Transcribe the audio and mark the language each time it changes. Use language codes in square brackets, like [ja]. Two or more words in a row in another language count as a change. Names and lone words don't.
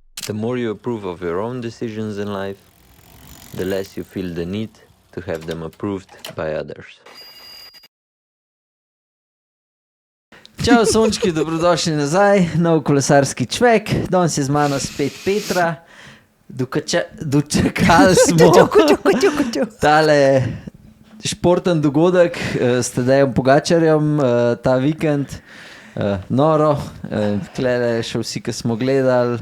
[en] The more you approve of your own decisions in life, the less you feel the need to have them approved by others. [sl] Čau, sončki, dobrodošli nazaj, nov kolesarski čvek, danes je z mano spet Petra, dočekali smo tale športen dogodek s Tadejem Pogačarjem ta vikend, noro, tlele še vsi, ki smo gledali.